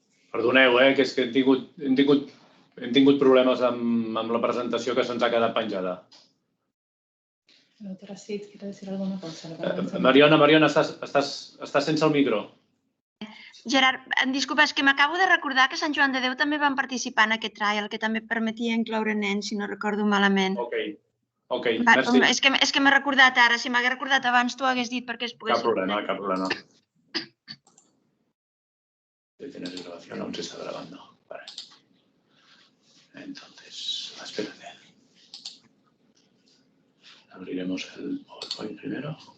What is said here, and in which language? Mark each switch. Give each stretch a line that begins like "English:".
Catalan: Perdoneu, que és que hem tingut problemes amb la presentació que se'ns ha quedat penjada.
Spanish: Doctora Cid, ¿quiere decir alguna cosa?
Catalan: Mariona, estàs sense el micro. Gerard, disculpa, és que m'acabo de recordar que Sant Joan de Déu també van participar en aquest trial, que també permetia incloure nens, si no recordo malament. Ok, merci. És que m'he recordat ara. Si m'hagués recordat abans, t'ho hagués dit perquè es pogués... Cap problema.
Spanish: Detener grabación, aún se está grabando. Vale. Entonces, espérate. Abriremos el PowerPoint primero.